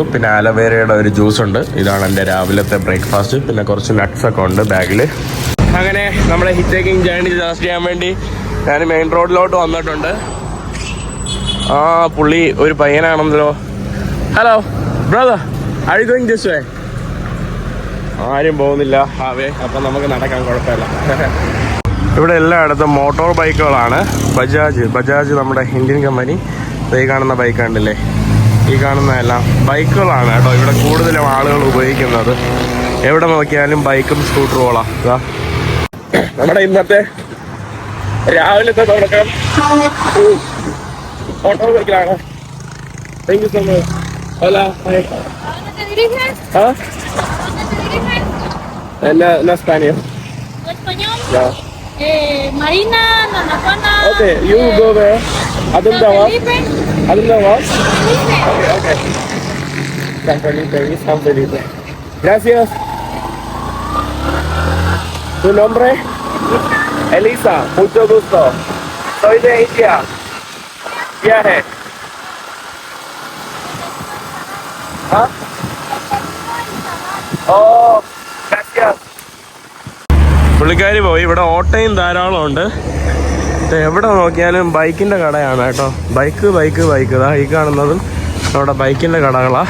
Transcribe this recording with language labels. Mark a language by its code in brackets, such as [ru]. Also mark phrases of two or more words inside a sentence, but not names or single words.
[ml] പിന്നെ ആലവേരയുടെ ഒരു ജ്യൂസ് ഉണ്ട്. ഇതാണ് എൻ്റെ രാവിലത്തെ ബ്രേക്ക്ഫാസ്റ്റ്. പിന്നെ കുറച്ച് നട്ട്സൊക്കെ ഉണ്ട് ബാഗിൽ. അങ്ങനെ നമ്മുടെ [en] hitchhiking journey start [ml] ചെയ്യാൻ വേണ്ടി ഞാൻ മെയിൻ റോഡിലോട്ട് വന്നിട്ടുണ്ട്. പുള്ളി ഒരു പയ്യനാണെന്നല്ലോ. [en] hello brother, are you going this way? [ml] ആരും പോകുന്നില്ല ഹാവേ. അപ്പം നമുക്ക് നടക്കാൻ കുഴപ്പമില്ല. ഇവിടെ എല്ലായിടത്തും മോട്ടോർ ബൈക്കുകളാണ്. ബജാജ് നമ്മുടെ [en] Indian company. [ml] ഈ കാണുന്ന ബൈക്ക് കണ്ടില്ലേ? ഈ കാണുന്നതെല്ലാം ബൈക്കുകളാണ് കേട്ടോ. ഇവിടെ കൂടുതലും ആളുകൾ ഉപയോഗിക്കുന്നത്. എവിടെ നോക്കിയാലും ബൈക്കും സ്കൂട്ടറുകളാണ്. നമ്മുടെ ഇന്നത്തെ രാവിലത്തെ തുടക്കം മോട്ടോർ ബൈക്കിലാണ്. [en] thank you so much. [es] Hola. Hi. ¿Dónde te diriges? ¿Ah? ¿Dónde te diriges? En España. ¿Español? [en] Yeah. Marina, Nanajuana. Okay, you go there. San Felipe. Okay. San Felipe. [es] Gracias. ¿Tu nombre? Elisa. Mucho gusto. Soy de India. Viaje. [ml] പുള്ളിക്കാരി പോയി. ഇവിടെ ഓട്ടോയും ധാരാളം ഉണ്ട്. എവിടെ നോക്കിയാലും ബൈക്കിന്റെ കടയാണ് കേട്ടോ. ബൈക്ക് ഇതാ ഈ കാണുന്നതും അവിടെ ബൈക്കിന്റെ കടകളാണ്.